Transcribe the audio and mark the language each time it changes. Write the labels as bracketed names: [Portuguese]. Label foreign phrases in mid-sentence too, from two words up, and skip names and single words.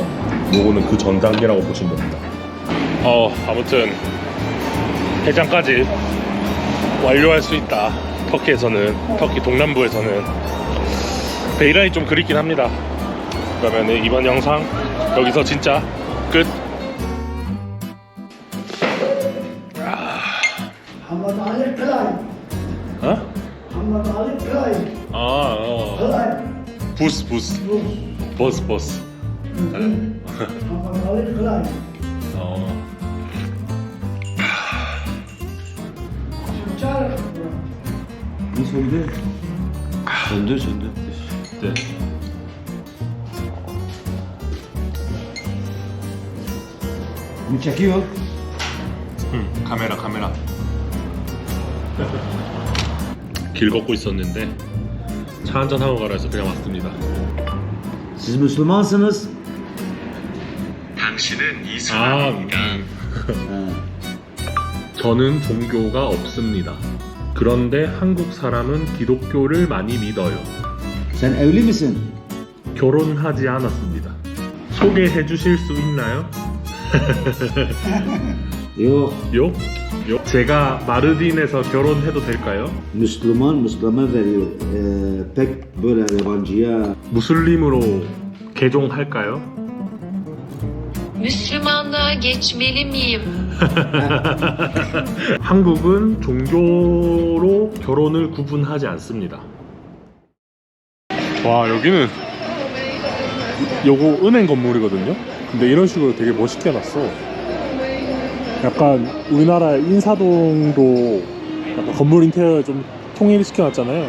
[Korean] 요거는 그 전 단계라고 보시면 됩니다. 아무튼 해장까지 완료할 수 있다. 터키 동남부에서는 베이란이 좀 그립긴 합니다. 그러면 이번 영상 여기서 진짜 끝. محمد علي كلاي محمد علي كلاي كلاي 부스 버스 محمد علي كلاي [Turkish] söndü. [Korean] 네. [Turkish] Bu çekiyor. [Korean] 카메라 길 걷고 있었는데 차 한잔 하고 가라 해서 그냥 왔습니다. [Turkish] Siz Müslümansınız. [Korean] 당신은 이슬람입니다. 저는 종교가 없습니다. 그런데 한국 사람은 기독교를 많이 믿어요. [Turkish] Sen evli misin? [Korean] 결혼하지 않았습니다. 소개해 주실 수 있나요? [Turkish] Yok. [Korean] 요? 제가 마르딘에서 결혼해도 될까요? [Turkish] Müslüman'a veriyor. Pek böyle yabancıya. [Korean] 무슬림으로 개종할까요? [Turkish] Müslümanlığa geçmeli miyim? [Korean] 한국은 종교로 결혼을 구분하지 않습니다. 와, 여기는 요거 은행 건물이거든요. 근데 이런 식으로 되게 멋있게 해놨어. 약간 우리나라 인사동도 약간 건물 인테리어 좀 통일시켜놨잖아요.